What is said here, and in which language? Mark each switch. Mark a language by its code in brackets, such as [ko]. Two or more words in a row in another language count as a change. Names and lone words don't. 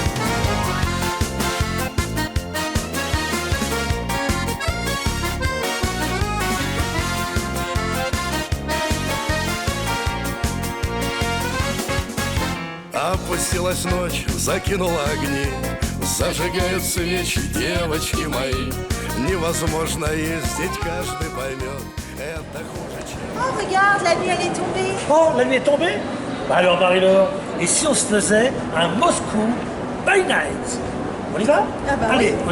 [ru] Опустилась ночь, закинула огни, зажигают свечи, девочки мои. Невозможно ездить, каждый поймет, это хуже, чем... [fr] Oh, regarde, la nuit, elle est tombée. Oh, la nuit est tombée. Bah alors, Marie-Laure, et si on se faisait un Moscou [en] by night? [fr] On y va? Ah bah Allez, oui.